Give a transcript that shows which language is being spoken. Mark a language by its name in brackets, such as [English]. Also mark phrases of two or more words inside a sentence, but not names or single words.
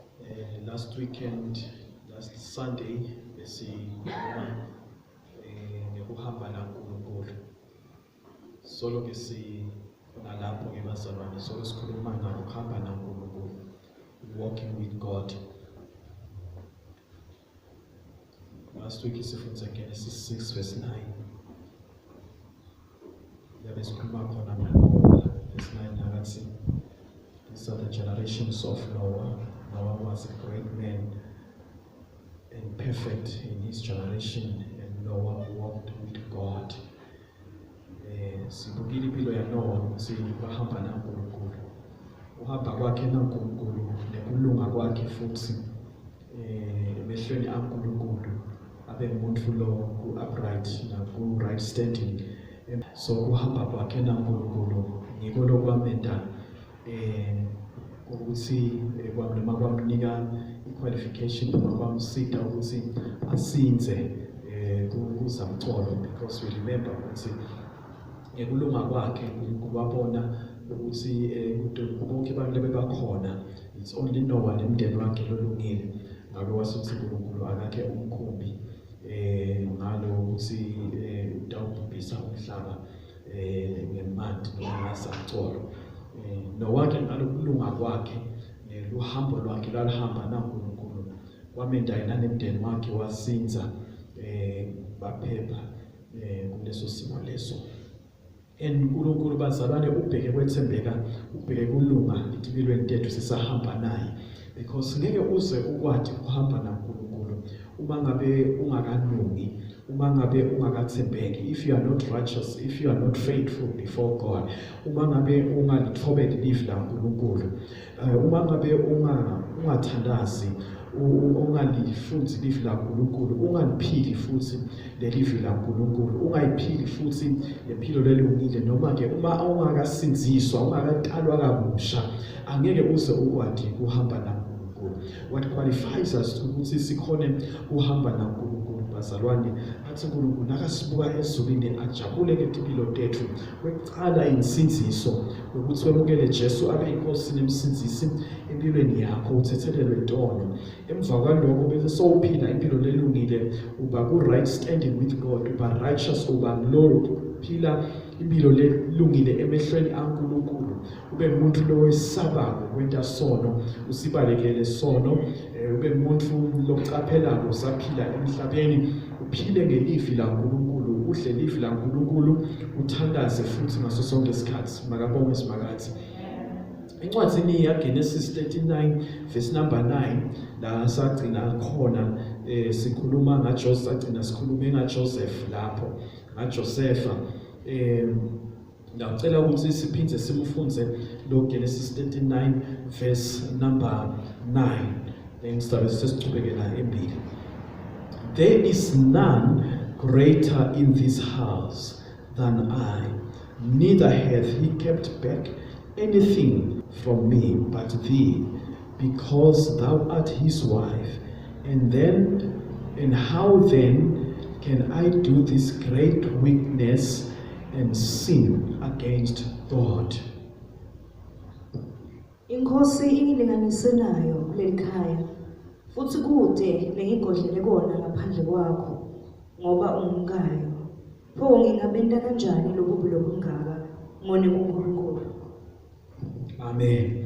[English] Last weekend, last Sunday, [Swati] ngekuhamba naNkulunkulu. Solo ke nalapho ke bazalwane, solo sikhuluma ngokuhamba naNkulunkulu, [English] walking with God. Last week [Swati] sifundza Genesis 6 verse 9. Yabe sikhuluma khona ngoNoah, verse 9 nakathi, [English] these are the generations of Noah. Noah was a great man and perfect in his generation, and Noah walked with God. [Swati] Sibukile impilo ya Noah ukuthi bahamba naNkulunkulu. Uhamba kwakhe naNkulunkulu nekulunga kwakhe futhi emehlweni kaNkulunkulu abe umuntu lo upright naku [English] right standing. [Swati] So uhamba kwakhe naNkulunkulu ngiko lokwamenda ukuthi noma kwamnika iqualification noma kwamsida ukuthi asinze kuzamcolo, [English] because we remember [Swati] ukuthi ngekulunga kwakhe kubabona ukuthi bonke abantu bebakhona, [English] it's only [Swati] Noah nemndeni wakhe lolungile. Ngabe wasuthi uNkulunkulu akakhe umkhumbi ngalo ukuthi utawubhubhisa umhlaba ngemandi noma ngasacolo. Nowakhe ngalokulunga kwakhe luhambo lwakhe lwalihamba naNkulunkulu kwamenda yena nemndeni wakhe wasinza baphepha kuleso simo leso. uNkulunkulu bazalwane ubheke kwethembeka, ubheke kulunga empilweni tethu sisahamba naye, because ngeke uze ukwadi ukuhamba naNkulunkulu uma ngabe ungakalungi, uma ngabe ungakathembeki, [English] if you are not righteous, if you are not faithful before God, [Swati] uma ngabe ungalithobeli livi laNkulunkulu, uma ngabe ungathandazi, ungalifunzi livi laNkulunkulu, ungaliphili futhi lelivi laNkulunkulu, ungayiphili futhi lempilo lelungile, noma ke uma ungakasinziswa, ungakatalwa kabusha, angeke uze ukwadi kuhamba naNkulunkulu. [English] What qualifies us [Swati] ukuthi sikhone kuhamba naNkulunkulu bazalwane, athi uNkulunkulu nakasibuka ezulwini ajabule ngempilo tethu. Kwecala insinziso ukuthi wemukele Jesu abe inkosi nemsinzisi empilweni yakho, uthethelelwe intono. Emva kwalokho bese sowuphila impilo lelungile, uba ku [English] right standing with God, [Swati] uba righteous, uba Lord, phila impilo lelungile emehlweni kaNkulunkulu, ube umuntu lowesabako kwenta sono, usibalekele sono, ube umuntu lokucaphela usaphila emhlabeni, uphile ngelivi laNkulunkulu, udle livi laNkulunkulu, uthandaze futhi ngaso sonke isikhathi. Makabonge simakhathi. Incwadzini ya Genesis 39 verse number 9 la sagcina khona sikhuluma ngaJoseph, sagcina sikhulume ngaJoseph lapho, ngaJosepha. Ngicela ukuthi siphinde simufunze lo Genesis 39 verse number 9. Ngisaba sesichubekela embili. [English] There is none greater in this house than I, neither hath he kept back anything from me but thee, because thou art his wife. And how then can I do this great weakness and sin against God? [Swati] Inkosi ingilinganise nayo kulelikhaya, futhi kude lengigodlele kona ngaphandle kwakho, ngoba ungumkayo. Pho ngingabenda kanjani lobubi lobungaka ngone kuNkulunkulu? Amen.